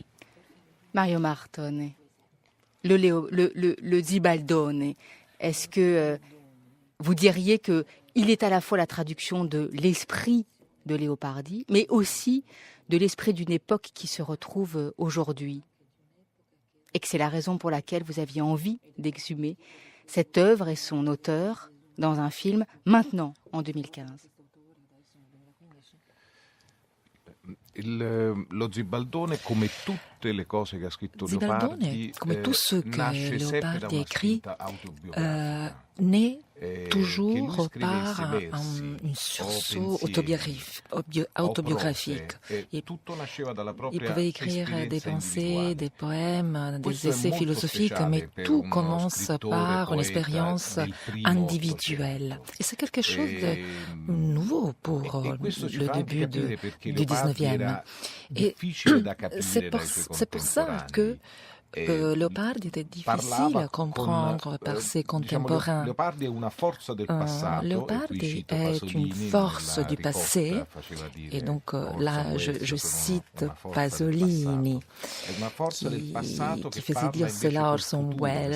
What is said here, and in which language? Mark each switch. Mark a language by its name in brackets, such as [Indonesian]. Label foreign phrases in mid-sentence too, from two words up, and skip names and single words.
[French] Mario Martone, le Zibaldone, est-ce que vous diriez que il est à la fois la traduction de l'esprit de Leopardi, mais aussi de l'esprit d'une époque qui se retrouve aujourd'hui? Et que c'est la raison pour laquelle vous aviez envie d'exhumer cette œuvre et son auteur dans un film maintenant, en 2015. [Italian] Lo Zibaldone, come tutte le cose che ha scritto Leopardi, [French] comme tout ce que [Italian] nasce sempre da [French] Leopardi a [Italian] una [French] écrit, [Italian] spinta autobiografica. [French] naît [Italian] Che [French] toujours [Italian] lui [French] par [Italian] scrivesse versi [French] un sursaut [Italian] o pensieri [French] autobiographique. [Italian] e tutto nasceva dalla [French] Il [Italian] propria [French] pouvait écrire des [Italian] esperienza [French] pensées, [Italian] individuale. [French] des poèmes, [Italian] Questo [French] des [Italian] è [French] essais [Italian] molto [French] philosophiques, [Italian] speciale [French] mais [Italian] per [French] tout [Italian] uno [French] commence [Italian] scrittore, [French] par une [Italian] poeta [French] expérience [Italian] del primo [French] individuelle. [Italian] Ottocento. [French] Et c'est quelque chose de [Italian] E [French] nouveau pour [Italian] questo ci [French] le [Italian] fa anche [French] début [Italian] capire perché [French] du [Italian] Leopardi [French] 19e. [Italian] era [French] Et [Italian] difficile da capire [French] c'est [Italian] dai suoi [French] pour ça que que Leopardi était difficile à comprendre par ses contemporains. Leopardi est une force du passé, et donc là je cite Pasolini qui faisait dire cela à Orson Welles.